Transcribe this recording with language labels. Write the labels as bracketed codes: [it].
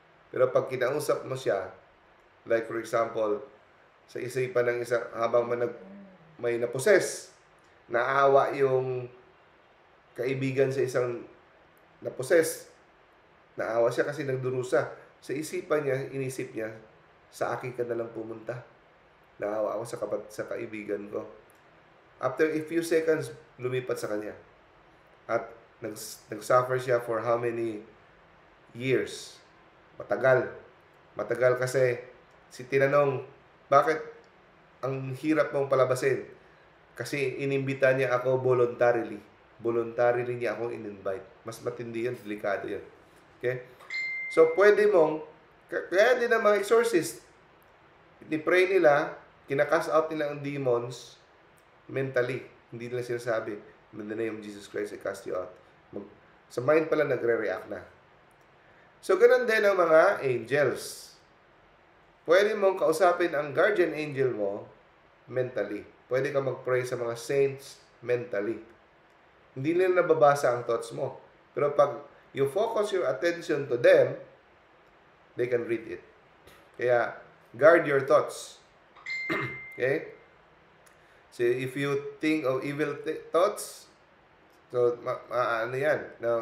[tl] Pero pag kinausap mo siya, like for example, sa isipan ng isang, habang may naposes, naawa yung kaibigan sa isang naposes, naawa siya kasi nagdurusa. Sa isipan niya, inisip niya, sa akin ka na lang pumunta. Naawa ako sa kaibigan ko. [en] After a few seconds, [tl] lumipat sa kanya. At nag-suffer siya [en] for how many years? [tl] Matagal. Matagal kasi tinanong, bakit ang hirap mong palabasin? Kasi inimbita niya ako voluntarily. Voluntarily niya ako in-invite. Mas matindi yan, delikado yan. Okay? So, pwede mong, kaya din ang mga exorcist, ni-pray nila, kinakas out nila ang demons mentally. Hindi nila sinasabi, [en] in the name of Jesus Christ, I cast you out. [tl] Sa mind pala, nagre-react na. So, ganun din ang mga angels. Pwede mong kausapin ang guardian angel mo mentally. Pwede ka mag-pray sa mga saints mentally. Hindi nila nababasa ang thoughts mo. Pero pag [en] you focus your attention to them, they can read it. Kaya, guard your thoughts. Okay? So, if you think of evil thoughts, so, [tl] ano yan?